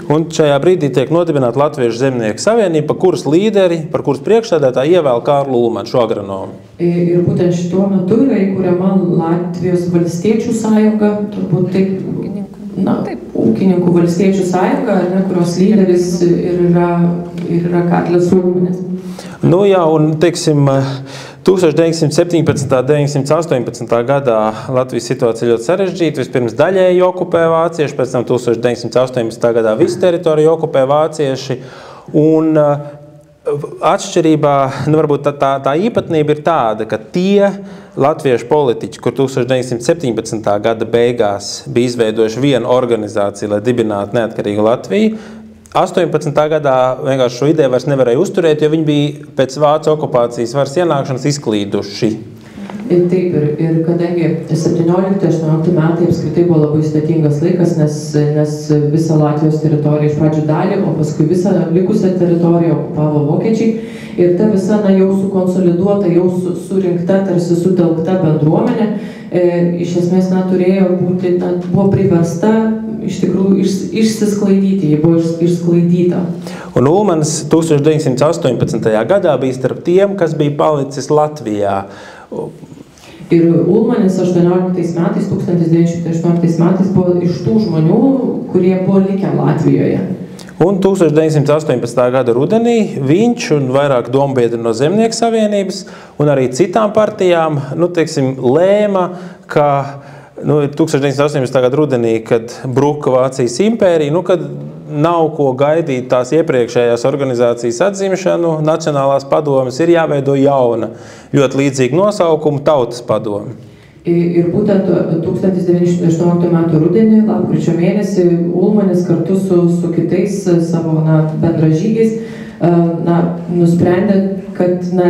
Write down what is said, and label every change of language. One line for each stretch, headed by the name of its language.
Latvian: Un šajā brīdī tiek nodibināta Latviešu zemnieku savienība, par kuras līderi, par kuras priekšsēdētāju ievēl Kārlu Ulmanu, šo agronomu.
Lithuanian: Ir būtent šituo metu yra įkuriama Latvijos valstiečių sąjunga, turbūt taip, ūkininkų valstiečių sąjunga, kurios lyderis yra Karlis Ulmanis.
Latvian: Nu jā, un teiksim, 1917. 1918. gadā Latvijas situācija ļoti sarežģīta. Vispirms daļēji okupē vācieši, pēc tam 1918. gadā visu teritoriju okupē vācieši. Un atšķirībā, varbūt tā īpatnība ir tāda, ka tie latviešu politiķi, kur 1917. gada beigās bija izveidojuši vienu organizāciju, lai dibinātu neatkarīgu Latviju, 18. gadā vienkārši šo ideju vairs nevarēja uzturēt, jo viņi bija pēc vācu okupācijas varas ienākšanas izklīduši.
Lithuanian: Taip, ir kadangi 17-18 metai apskritai buvo labai sudėtingas laikas, nes visą Latvijos teritoriją iš pradžių dalį, o paskui visą likusią teritoriją okupavo vokiečiai. Ir ta visa jau sukonsoliduota, jau surinkta, tarsi sutelkta bendruomenė, iš esmės turėjo būti, buvo priversta iš tikrųjų išsisklaidyti, jie buvo išsklaidyta.
Latvian: Un Ulmanis 1918. gadā bija starp tiem, kas bija palicis Latvijā.
Lithuanian: Ir Ulmanis 1918 metais buvo iš tų žmonių, kurie buvo likę Latvijoje.
Latvian: Un 1918. gada rudenī viņš un vairāk dombiedri no Zemnieku savienības un arī citām partijām lēma, ka 1918. gada rudenī, kad bruka Vācijas impērija, kad nav ko gaidīt tās iepriekšējās organizācijas atzīmšanu, Nacionālās padomes ir jāveido jauna, ļoti līdzīga nosaukuma Tautas padome.
Lithuanian: Ir būtent 1918 metų rudenį, lapkričio mėnesį, Ulmanis kartu su kitais savo bendražygiais nusprendė, kad